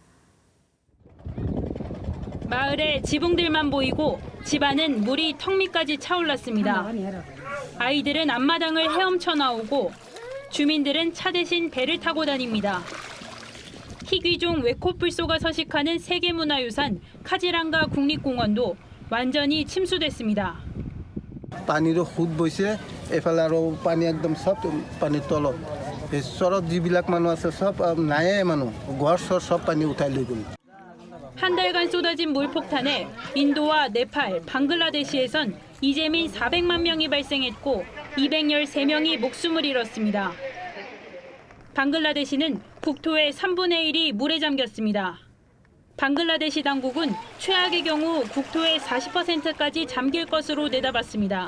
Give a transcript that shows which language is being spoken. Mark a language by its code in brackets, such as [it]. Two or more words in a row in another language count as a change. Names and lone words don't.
[ko] 마을에 지붕들만 보이고 집안은 물이 턱 밑까지 차올랐습니다. 아이들은 앞마당을 헤엄쳐 나오고 주민들은 차 대신 배를 타고 다닙니다. 희귀종 외코뿔소가 서식하는 세계문화유산 카지랑가 국립공원도 완전히 침수됐습니다. [as] পানীৰো সুত বৈছে এফালে আৰু পানী একদম সব পানী তলত এই চৰত যিবিলাক মানুহ আছে সব নায়ে মানুহ ঘৰ চৰ সব পানী উঠাই লৈ গ'ল. [ko] 한 달간 쏟아진 물폭탄에 인도와 네팔, 방글라데시에선 이재민 400만 명이 발생했고 213명이 목숨을 잃었습니다. 방글라데시는 국토의 3분의 1이 물에 잠겼습니다. 방글라데시 당국은 최악의 경우 국토의 40%까지 잠길 것으로 내다봤습니다.